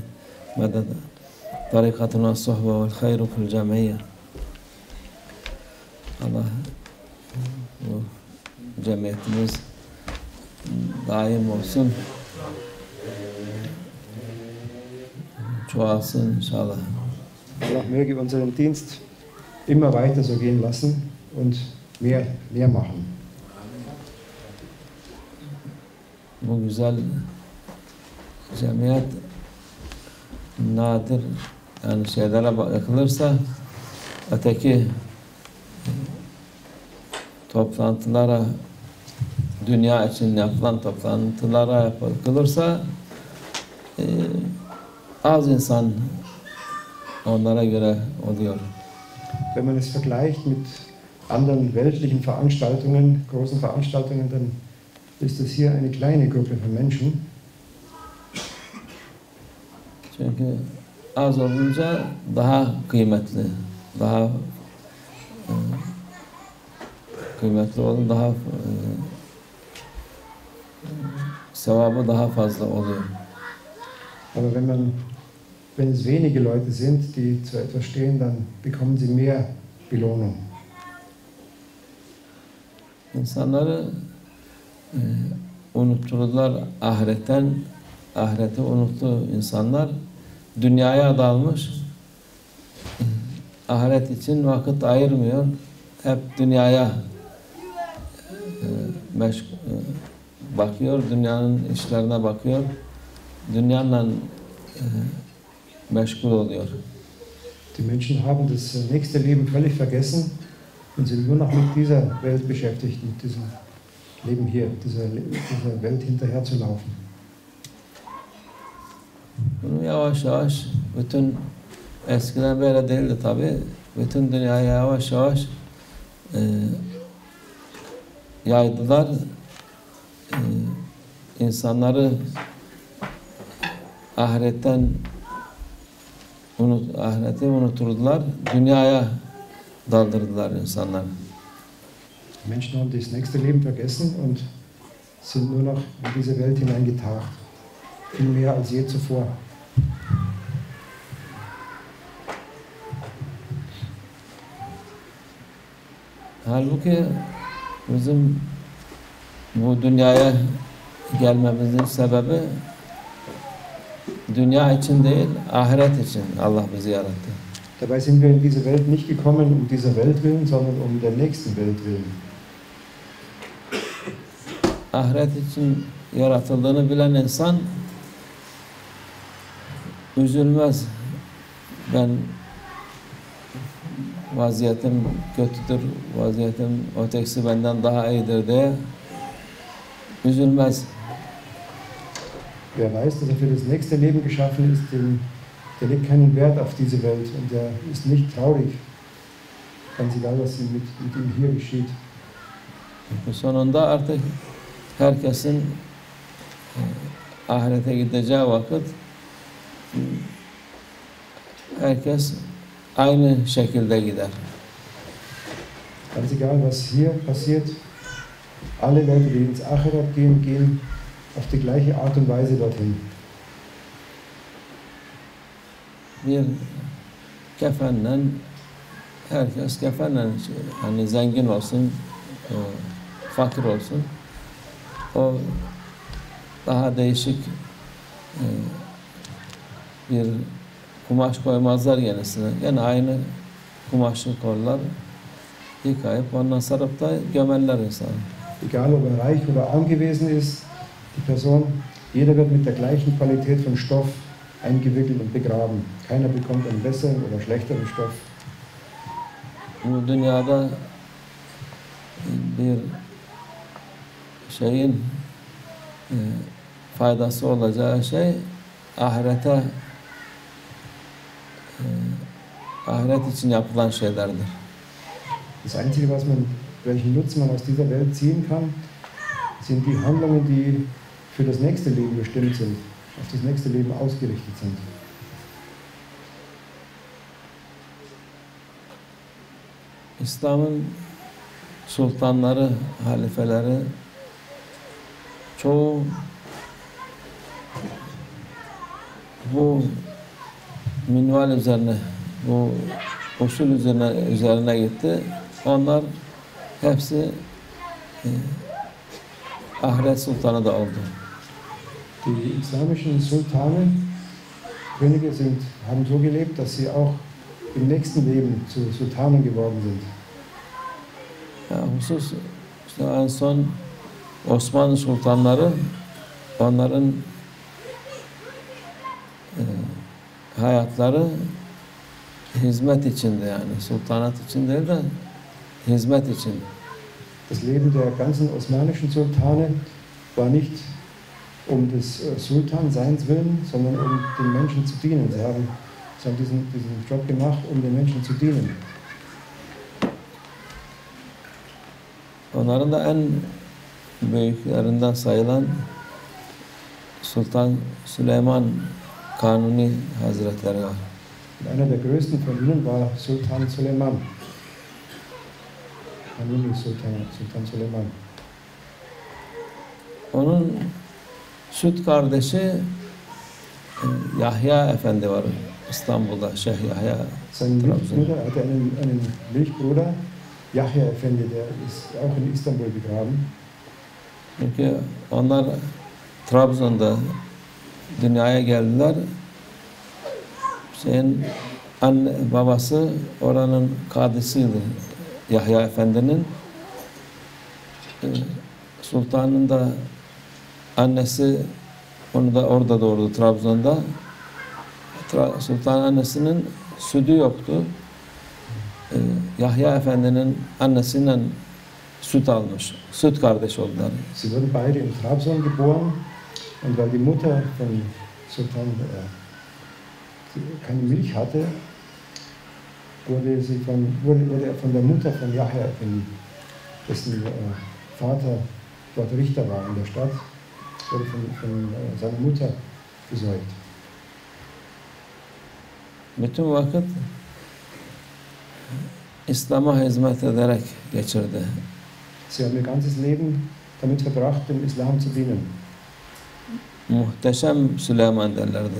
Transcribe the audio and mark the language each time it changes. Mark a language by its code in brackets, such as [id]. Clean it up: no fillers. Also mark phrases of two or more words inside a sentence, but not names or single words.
[ar] مدد طريقتنا صحبة والخير في الجمعية. [tr] Allah bu cemiyetimiz daim olsun, çoğalsın inşallah. [de] Allah möge unseren Dienst immer weiter so gehen lassen und mehr machen. [tr] Bu güzel cemiyet nadir, yani şeylere bakılırsa öteki toplantılara, dünya için yapılan toplantılara bakılırsa az insan onlara göre oluyor. [de] Wenn man es vergleicht mit anderen weltlichen Veranstaltungen, großen Veranstaltungen, dann ist es hier eine kleine Gruppe von Menschen. [tr] Çünkü az olunca daha kıymetli, daha kıymetli olur, daha sevabı daha fazla oluyor. [de] Aber wenn es wenige Leute sind, die zu etwas stehen, dann bekommen sie mehr Belohnung. [tr] İnsanları unutturdular ahiretten, ahireti unuttu insanlar, dünyaya dalmış, ahiret için vakit ayırmıyor, hep dünyaya bakıyor, dünyanın işlerine bakıyor, dünyanla meşgul oluyor. [de] Die Menschen haben das nächste Leben völlig vergessen und sind nur noch mit dieser Welt beschäftigt, mit diesem Leben hier, dieser Welt hinterher zu laufen. [tr] Bunu yavaş yavaş, bütün eskiden böyle değildi tabi, bütün dünyaya yavaş yavaş yaydılar. İnsanları ahireti unuturdular, dünyaya daldırdılar insanlar. [de] Die Menschen haben das nächste Leben vergessen und sind nur noch in diese Welt hineingetaucht. Viel mehr als je zuvor. [tr] Halbuki bizim bu dünyaya gelmemizin sebebi dünya için değil, ahiret için Allah bizi yarattı. [de] Dabei sind wir in diese Welt nicht gekommen um dieser Welt willen, sondern um der nächsten Welt willen. [tr] Ahiret için yaratıldığını bilen insan üzülmez. Ben vaziyetim kötüdür, vaziyetim ötekisi benden daha iyidir diye üzülmez. [de] Wer weiß, dass er für das nächste Leben geschaffen ist, der legt keinen Wert auf diese Welt und der ist nicht traurig, ganz egal, was mit ihm hier geschieht. [tr] Sonunda artık herkesin ahirete gideceği vakit herkes aynı şekilde gider. [de] Ganz egal, was hier passiert, alle Leute, die ins Achirat gehen, gehen auf die gleiche Art und Weise dorthin. [tr] Bir kefenle, herkes kefenle, hani zengin olsun, fakir olsun, o daha değişik bir kumaş koymazlar yenisine. Gene aynı kumaşı koyarlar, yıkayıp ondan sarıp da gömerler insanı. [de] Egal, ob er reich oder arm gewesen ist, die Person, jeder wird mit der gleichen Qualität von Stoff eingewickelt und begraben. Keiner bekommt einen besseren oder schlechteren Stoff. [tr] Bu dünyada bir şeyin faydası olacağı şey ahiret için yapılan şeylerdir. [de] Das Einzige, welchen Nutzen man aus dieser Welt ziehen kann, sind die Handlungen, die für das nächste Leben bestimmt sind, auf das nächste Leben ausgerichtet sind. [tr] İslam'ın sultanları, halifeleri çoğu bu minval üzerine, bu usul üzerine gitti. Onlar hepsi ahiret sultanı da oldu. [de] Die islamischen Sultane, Könige haben so gelebt, dass sie auch im nächsten Leben zu Sultanen geworden sind. [tr] Ya, husus işte en son Osmanlı sultanları, onların hayatları hizmet içindi, yani sultanat için değil de hizmet için. [de] Das Leben der ganzen osmanischen Sultane war nicht des Sultanseins willen, sondern den Menschen zu dienen. Sie haben diesen Job gemacht, den Menschen zu dienen. [tr] Onların da en büyüklerinden sayılan Sultan Süleyman Kanuni Hazretleri var. [de] Einer der größten von ihnen war Sultan Süleyman. [tr] Kanuni Sultan Süleyman. Onun süt kardeşi Yahya Efendi var İstanbul'da, Şeyh Yahya. [de] Sein Milchbruder hatte einen Milchbruder, Yahya Efendi, der ist auch in Istanbul begraben. [tr] Çünkü onlar Trabzon'da dünyaya geldiler. Babası oranın kadısıydı, Yahya Efendi'nin. Sultanın da annesi onu da orada doğurdu, Trabzon'da. Sultan annesinin sütü yoktu. Yahya Efendi'nin annesiyle süt almış. Süt kardeş oldular. [de] Sie wurden beide in Trabzon geboren und weil die Mutter von Sultan keine Milch hatte, wurde er von der Mutter von Yahya Efendi, dessen Vater dort Richter war in der Stadt, wurde von seiner Mutter gesäugt. [tr] Bütün vakit İslam'a hizmet ederek geçirdi. [de] Sie haben ihr ganzes Leben damit verbracht, dem Islam zu dienen. [tr] Muhteşem Süleyman derlerdi.